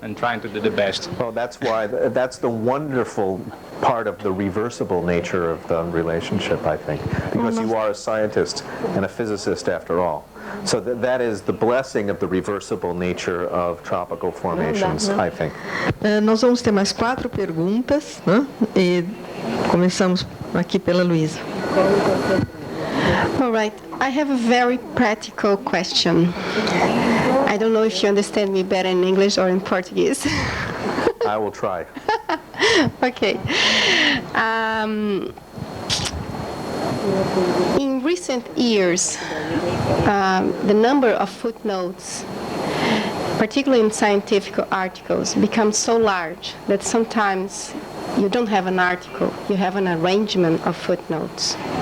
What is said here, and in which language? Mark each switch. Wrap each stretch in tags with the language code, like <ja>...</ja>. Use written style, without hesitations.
<en>And trying to do the best. Well, that's why, that's the wonderful part of the reversible nature of the relationship, I think, because you are a scientist and a physicist after all. So that is the blessing of the reversible nature of tropical formations, I think.</en> <pt>Nós vamos ter mais 4 perguntas, né? E começamos aqui pela Luísa.</pt> <en>All right. I have a very practical question. I don't know if you understand me better in English or in Portuguese. I will try. Okay. In recent years, the number of footnotes, particularly in scientific articles, becomes so large that sometimes you don't have an article, you have an arrangement of footnotes.</en>